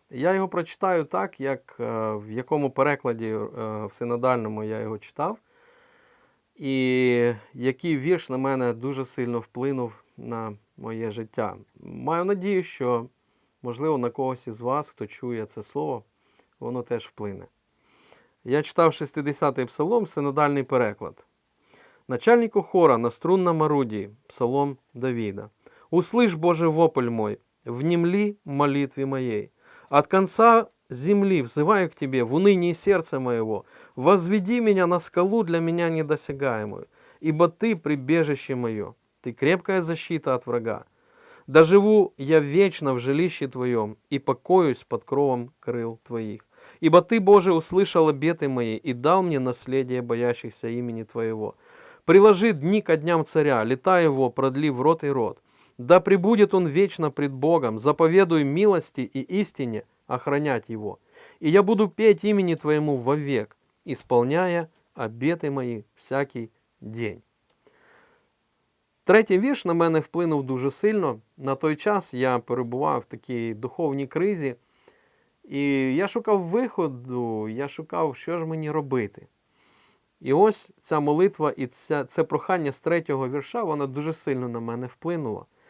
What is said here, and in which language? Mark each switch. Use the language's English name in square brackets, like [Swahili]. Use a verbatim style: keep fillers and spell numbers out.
[Ukrainian] Я його прочитаю так, як е, в якому перекладі е, в синодальному я його читав, і який вірш на мене дуже сильно вплинув на моє життя. Маю надію, що, можливо, на когось із вас, хто чує це слово, воно теж вплине. Я читав шістдесятий псалом, синодальний переклад. [Russian] Начальнику хора на струнном орудии, псалом Давида. «Услышь, Боже, вопль мой, внемли молитве моей. От конца земли взываю к Тебе в унынии сердца моего. Возведи меня на скалу для меня недосягаемую, ибо Ты прибежище мое, Ты крепкая защита от врага. Доживу я вечно в жилище Твоем и покоюсь под кровом крыл Твоих. Ибо Ты, Боже, услышал обеты мои и дал мне наследие боящихся имени Твоего. Приложи дни ко дням царя, лета его, продли в род и род. Да пребудет он вечно пред Богом, заповедуй милости и истине охранять его. И я буду петь имени Твоему вовек, исполняя обеты мои всякий день». [Ukrainian] Третій вірш на мене вплинув дуже сильно. На той час я перебував в такій духовній кризі, і я шукав виходу, я шукав, що ж мені робити. І ось ця молитва і ця, це прохання з третього вірша, воно дуже сильно на мене вплинуло.